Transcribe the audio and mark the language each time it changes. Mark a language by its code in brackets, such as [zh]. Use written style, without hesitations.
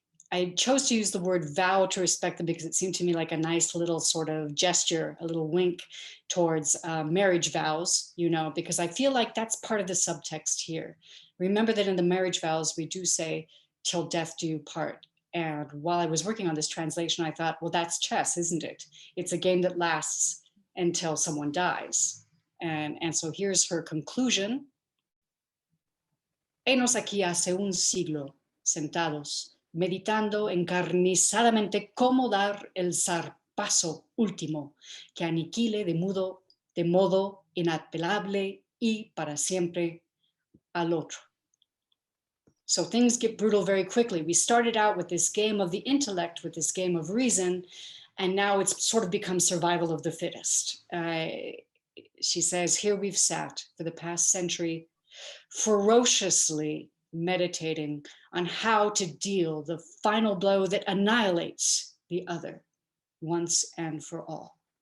[en] I chose to use the word vow to respect them because it seemed to me like a nice little sort of gesture, a little wink towards marriage vows, you know, because I feel like that's part of the subtext here. Remember that in the marriage vows, we do say, till death do you part. And while I was working on this translation, I thought, well, that's chess, isn't it? It's a game that lasts until someone dies. And so here's her conclusion. [es] Henos aquí hace un siglo, sentados, meditando encarnizadamente cómo dar el zarpazo último que aniquile de modo inapelable y para siempre al otro. [en] So things get brutal very quickly. We started out with this game of the intellect, with this game of reason, and now it's sort of become survival of the fittest. She says, here we've sat for the past century, ferociously meditating on how to deal the final blow that annihilates the other once and for all.